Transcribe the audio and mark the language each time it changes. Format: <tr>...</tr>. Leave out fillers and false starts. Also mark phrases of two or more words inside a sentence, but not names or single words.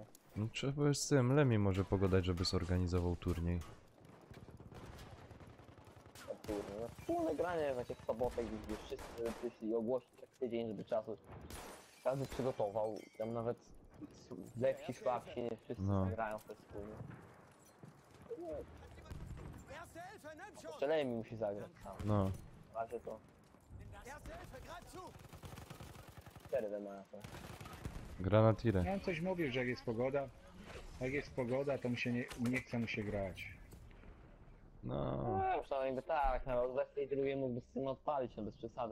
<pl>No trzeba z tym Lemi może pogadać, żeby zorganizował turniej. Wspólne granie w jakieś sobotę, gdzie wszyscy przyszli ogłosić tak tydzień, żeby czasu. Każdy przygotował, tam nawet lepsi, słabsi, nie wszyscy No. grają w to wspólnie.</pl> <de>Erste Hilfe, nimm schon!</de> <pl>Jeszcze Lemi musi zagrać sam. No. Na razie to</pl> <de>Erste Hilfe, greif zu!</de> <pl>4 mają to. Granatire. ja coś mówił, że jak jest pogoda, to nie chce mu się grać. No. No, przynajmniej tak, no, za tej drugiej mógłby z tym odpalić, no bez przesady.</pl>